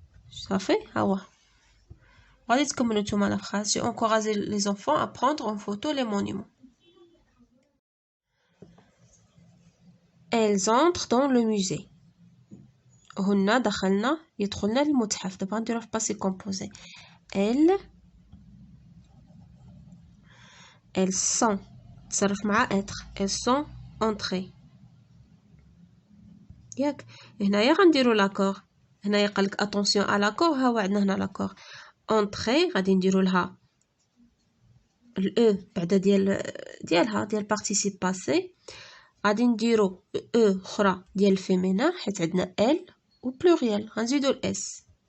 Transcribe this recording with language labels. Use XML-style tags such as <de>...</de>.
<ar>صافي ها هو غادي تكملوا نتوما لا</ar> <fr>phrase j'ai encouragé les enfants à prendre en photo les monuments. elles entrent dans le musée.</fr> <ar>هن يدخلنا للمتحف. دابا غنديرو في باسي كومبوزي</ar> <fr>elles sont</fr> <ar>تصرف مع être</ar> <fr>elles sont entrées</fr> <ar>ياك. هنايا غنديرو لاكور. هنايا قالك اتونسيون على لاكور. ها هو عندنا هنا لاكور entrée غادي نديرو لها الاو بعدا ديالها ديال بارتيسيب باسي. غادي نديرو او اخرى ديال الفيمينا حيت عندنا ال</ar> <fr>au pluriel</fr> <ar>غنزيدو الاس.</ar>